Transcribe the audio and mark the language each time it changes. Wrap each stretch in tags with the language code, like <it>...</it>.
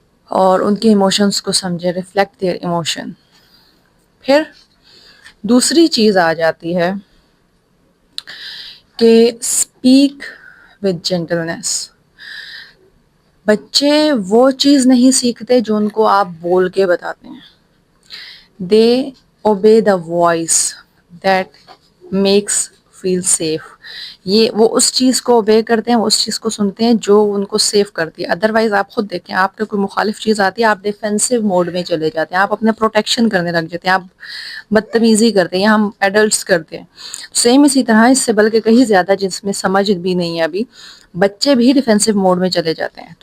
<ur>اور ان کے ایموشنس کو سمجھے،</ur> <en>Reflect their emotion.</en> <ur>پھر دوسری چیز آ جاتی ہے کہ</ur> <en>Speak with gentleness.</en> <ur>بچے وہ چیز نہیں سیکھتے جو ان کو آپ بول کے بتاتے ہیں.</ur> <en>They obey the voice that makes feel safe.</en> <ur>یہ وہ اس چیز کو اوبے کرتے ہیں، وہ اس چیز کو سنتے ہیں جو ان کو سیف کرتی ہے. ادروائز آپ خود دیکھیں، آپ کو کوئی مخالف چیز آتی ہے، آپ ڈیفینسو موڈ میں چلے جاتے ہیں، آپ اپنے پروٹیکشن کرنے لگ جاتے ہیں، آپ بدتمیزی کرتے ہیں، یا ہم ایڈلٹس کرتے ہیں. سیم اسی طرح اس سے بلکہ کہیں زیادہ، جس میں سمجھ بھی نہیں ہے ابھی، بچے بھی ڈیفینسو موڈ میں چلے جاتے ہیں.</ur>